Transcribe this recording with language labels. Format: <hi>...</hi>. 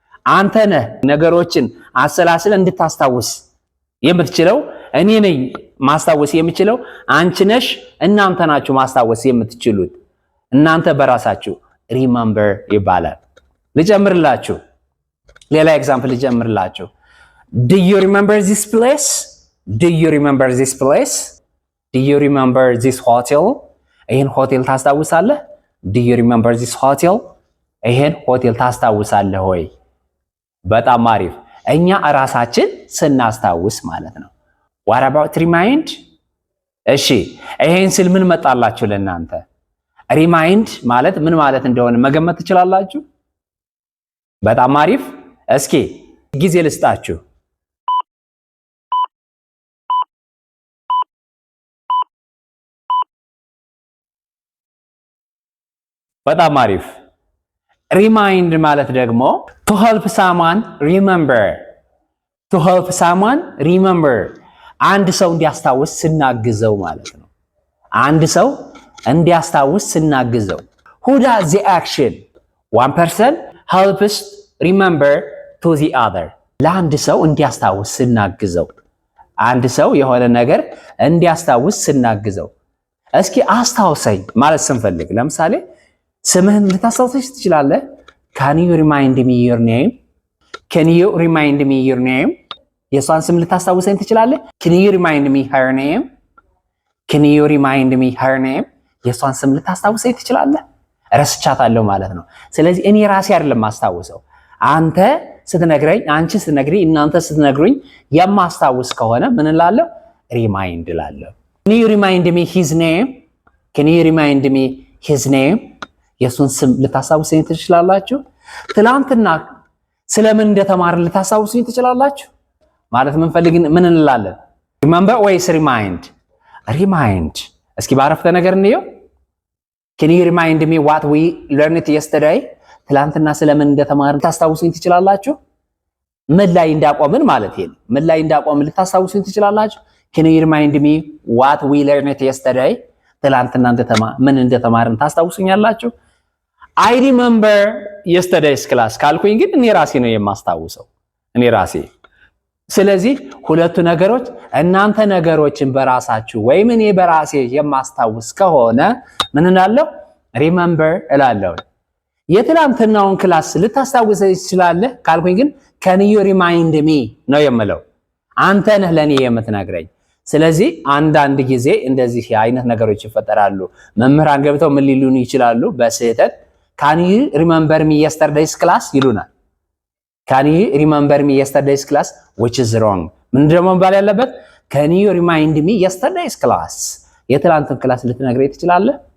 <am>አንተ ነህ ነገሮችን አሰላስለ እንድታስታውስ የምትችለው። እኔ ነኝ ማስታወስ የምችለው፣ አንቺ ነሽ፣ እናንተ ናችሁ ማስታወስ የምትችሉት። እናንተ በራሳችሁ remember ይባላል። ልጀምርላችሁ፣ ሌላ ኤግዛምፕል ልጀምርላችሁ።</am> <en>Do you remember this place? Do you remember this place? Do you remember this hotel?</en> <am>ይሄን ሆቴል ታስታውሳለህ?</am> <en>Do you remember this hotel?</en> <am>ይሄን ሆቴል ታስታውሳለህ ወይ? በጣም አሪፍ። እኛ ራሳችን ስናስታውስ ማለት ነው።</am> <en>What about remind?</en> <am>እሺ፣ ይሄን ስል ምን መጣላችሁ ለእናንተ? ሪማይንድ ማለት ምን ማለት እንደሆነ መገመት ትችላላችሁ? በጣም አሪፍ። እስኪ ጊዜ ልስጣችሁ። በጣም አሪፍ። ሪማይንድ ማለት ደግሞ</am> <en>to help someone remember. to help someone remember.</en> <am>አንድ ሰው እንዲያስታውስ ስናግዘው ማለት ነው። አንድ ሰው እንዲያስታውስ ስናግዘው።</am> <en>who does the action? one person helps remember to the other.</en> <am>ለአንድ ሰው እንዲያስታውስ ስናግዘው። አንድ ሰው የሆነ ነገር እንዲያስታውስ ስናግዘው። እስኪ አስታውሰኝ ማለት ስንፈልግ ለምሳሌ ስምህን ልታስታውሰኝ ትችላለህ?</am> <en>Can you remind me your name? Can you remind me your name?</en> <am>የሷን ስም ልታስታውሰኝ ትችላለህ?</am> <en>Can you remind me her name? Can you remind me her name?</en> <am>የሷን ስም ልታስታውሰኝ ትችላለህ? ረስቻታለሁ ማለት ነው። ስለዚህ እኔ ራሴ አይደለም ማስታውሰው፣ አንተ ስትነግረኝ፣ አንቺ ስትነግሪኝ፣ እናንተ ስትነግሩኝ የማስታውስ ከሆነ ምን እላለሁ? ሪማይንድ እላለሁ።</am> <en>Can you remind me his name? Can you remind me his name?</en> <am>የሱን ስም ልታስታውሱኝ ትችላላችሁ? ትላንትና ስለምን እንደተማርን ልታስታውሱኝ ትችላላችሁ? ማለት ምን እንላለን? ሪመምበር ወይስ ሪማይንድ? ሪማይንድ። እስኪ ባረፍተ ነገር እንየው።</am> <en>can you remind me what we learned yesterday?</en> <am>ትላንትና ስለምን እንደተማርን ታስታውሱኝ ትችላላችሁ? ምን ላይ እንዳቆምን ማለት ነው። ምን ላይ እንዳቆምን ልታስታውሱኝ ትችላላችሁ?</am> <en>can you remind me what we learned yesterday?</en> <am>ትላንትና ምን እንደተማርን ታስታውሱኛላችሁ?</am> <en>I remember yesterday's class</en> <am>ካልኩኝ ግን እኔ ራሴ ነው የማስታውሰው፣ እኔ ራሴ። ስለዚህ ሁለቱ ነገሮች እናንተ ነገሮችን በራሳችሁ ወይም እኔ በራሴ የማስታውስ ከሆነ ምን እላለሁ? remember እላለሁ። የትላንትናውን ክላስ ልታስታውስ ትችላለህ ካልኩኝ ግን</am> <en>can you remind me</en> <am>ነው የምለው። አንተ ነህ ለኔ የምትነግረኝ። ስለዚህ አንዳንድ ጊዜ እንደዚህ አይነት ነገሮች ይፈጠራሉ። መምህራን ገብተው ምን ሊሉን ይችላሉ? በስህተት</am> <en>can you remember me yesterday's class</en> <am>ይሉናል።</am> <en>can you remember me yesterday's class which is wrong።</en> <am>ምን ደግሞ ባል ያለበት</am> <en>can you remind me yesterday's class።</en> <am>የትላንቱን ክላስ ልትነግረኝ ትችላለህ?</am>